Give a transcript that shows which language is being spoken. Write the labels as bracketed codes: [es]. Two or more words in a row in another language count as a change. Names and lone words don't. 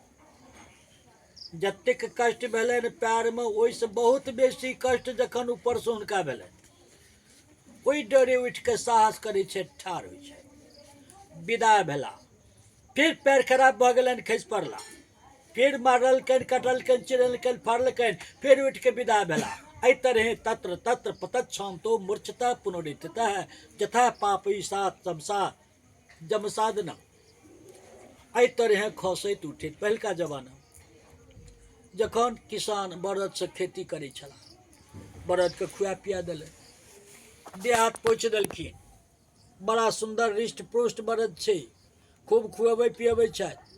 [mai] जतेक कष्ट भेलनि पैरमे, ओहिसँ बहुत बेसी कष्ट जखन ऊपरसँ हुनका भेलनि, ओहि डरे उठि कऽ साहस करै छै, ठाढ़ होइ छै, विदा भेला। फिर पैर खराब भऽ गेलनि, खसि पड़ला, फिर मारलकनि, कटलकनि, चिरलकनि, फाड़लकनि, फिर उठि कऽ विदा भेला। एहि तरहे [sa] तत्र तत्र पतच्छान्तो मूर्छतः पुनरुत्थितः यथा पापैषात् तमसा जमसादनम। [mai] एहि तरहे खसैत उठैत पहिलका जमाना जखन किसान बरदसँ खेती करै छलाह, बरदके खुआ पिया देलनि, देह हाथ पोछि देलखिन, बड़ा सुन्दर हृष्ट पुष्ट बरद छै, खूब खुअबै पियबै छथि।